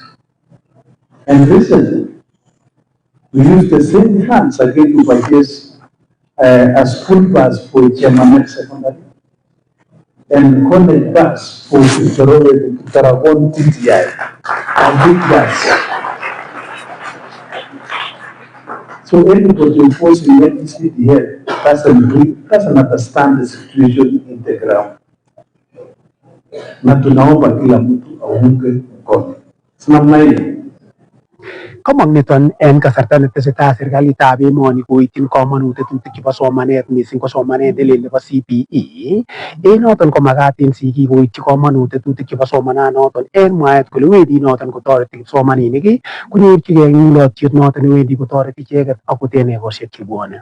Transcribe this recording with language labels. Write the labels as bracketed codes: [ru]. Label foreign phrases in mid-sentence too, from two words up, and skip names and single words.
[en] And recently, we used the same funds again to purchase a school bus for Chemamet Secondary and college bus for the Tarabon TTI, a big bus. So anybody opposing NCD here doesn't understand the situation in the ground. [sw] Na tunaomba kila mtu aunge mkono. Sinamna hiyo. [kln] Komong niton en kasarta netesetai serikalitab emoni koityin komonutetutik chebo somanet missing ko somanet nelel nebo CPE en noton komagat en sigik koityi komonutetutik chebo somananoton en mwaet kole wendi noton kotoreti kipsomaninik konyorchigei ng'ulotyet noton newendi kotoreti icheket akot en ekosiek chebwone.